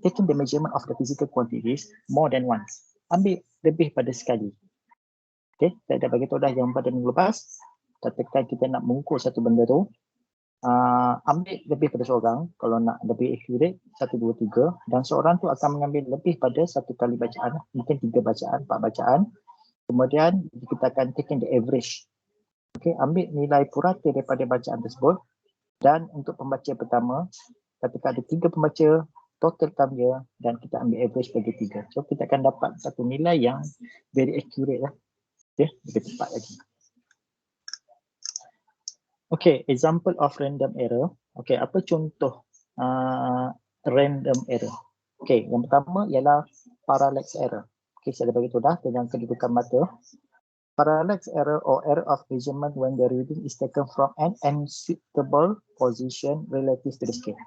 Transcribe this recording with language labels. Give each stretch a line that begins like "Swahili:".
English: Taking the measurement of the physical quantities more than once.
Malay: Ambil lebih pada sekali. Okay, saya dah bagi tahu dah yang pada minggu lepas. Katakan kita nak mengukur satu benda tu, ambil lebih pada seorang. Kalau nak lebih accurate, 1, 2, 3. Dan seorang tu akan mengambil lebih pada satu kali bacaan. Mungkin 3 bacaan, 4 bacaan. Kemudian kita akan
English: taking the average.
Malay: Okay, ambil nilai purata daripada bacaan tersebut. Dan untuk pembaca pertama, katakan ada 3 pembaca, totalkan dia dan kita ambil average bagi 3. So kita akan dapat satu nilai yang
English: very accurate
Malay: lah. Okay, lebih tepat lagi.
English: Okay, example of random error. Okay,
Malay: apa contoh
English: random error?
Malay: Okay, yang pertama ialah parallax error. Okay, saya dah bagi tahu dah dengan kedudukan mata.
English: Parallax error or error of measurement when the reading is taken from an unsuitable position relative to the scale.